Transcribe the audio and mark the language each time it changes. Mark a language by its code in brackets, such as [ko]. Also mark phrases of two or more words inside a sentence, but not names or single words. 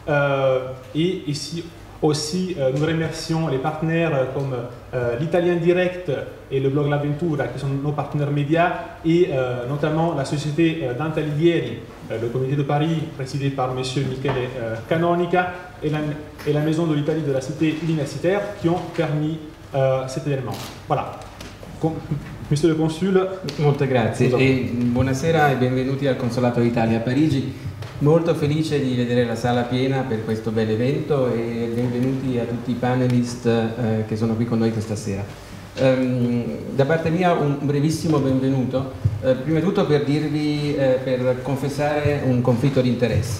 [fr] Et ici, aussi, nous remercions les partenaires comme l'Italien Direct et le blog L'Avventura, qui sont nos partenaires médias, et notamment la société Dante Alighieri, le comité de Paris, présidé par M. Michele Canonica, et la Maison de l'Italie de la Cité universitaire, qui ont permis cet événement. Voilà. Monsieur le Consul. [it] Molte grazie e buonasera e benvenuti al Consolato d'Italia a Parigi. Molto felice di vedere la sala piena per questo bel evento e benvenuti a tutti i panelist che sono qui con noi questa sera. Da parte mia un brevissimo benvenuto, prima di tutto per dirvi, per confessare un conflitto di interessi.